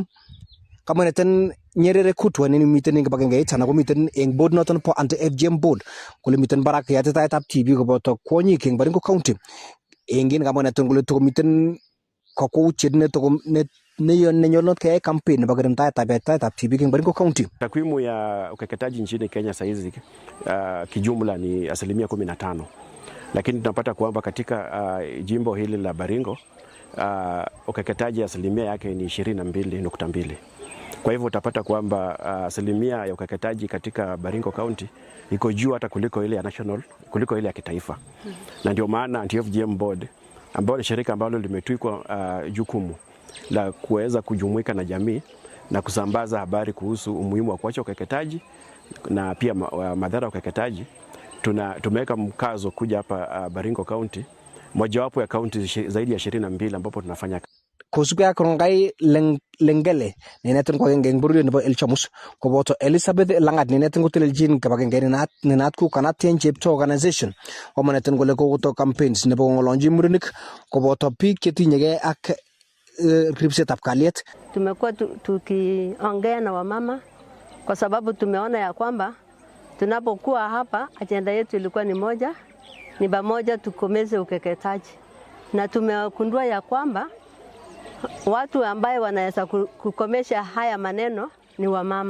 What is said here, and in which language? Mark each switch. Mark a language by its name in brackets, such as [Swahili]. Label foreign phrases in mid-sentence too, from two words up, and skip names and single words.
[Kalenjin] Kamwa neten Nyerere kutwa miten eng kibagengeit anan komiten eng board noton po [English] anti-FGM board [Kalenjin] kole miten barak yatitaetab tibik koboto kwonyik eng Baringo County. Engin kamwa neten kole tokomiten kakwoutiet nenyolot kaya campaign nebo kirindaetab yaitaetab tibik eng Baringo County. [Swahili] Takwimu ya ukeketaji nchini Kenya saizi kijumla ni 15%, lakini tunapata kwamba katika jimbo hili la Baringo ukeketaji asilimia yake ni 22.2. Kwa hivyo utapata kwamba asilimia ya ukeketaji katika Baringo County iko juu hata kuliko ile ya national, kuliko ile ya kitaifa. Na ndio maana Anti-FGM Board ambalo ni shirika ambalo limetwikwa jukumu la kuweza kujumuika na jamii na kusambaza habari kuhusu umuhimu wa kuacha ukeketaji na pia madhara ya ukeketaji. Tumeweka mkazo kuja hapa Baringo County, mojawapo ya county zaidi ya 22 ambapo tunafanya [Kalenjin] Kosubia krongai lengele nenetin ko ngeng buryo nebo Elchamus koboto Elizabeth Langat nenetin ko teleljin kabagenge nenat ku Canadian Chepto Organization omonetin kole koto campaigns nebo ngolonji murenik koboto biik chetinyege ak ripsetab kalyet. [Swahili] Tumekuwa tukiongea na wamama kwa sababu tumeona ya kwamba tunapokuwa hapa ajenda yetu ilikuwa ni moja, ni pamoja tukomeze ukeketaji, na tumegundua ya kwamba watu ambaye wanaweza kukomesha haya maneno ni wamama.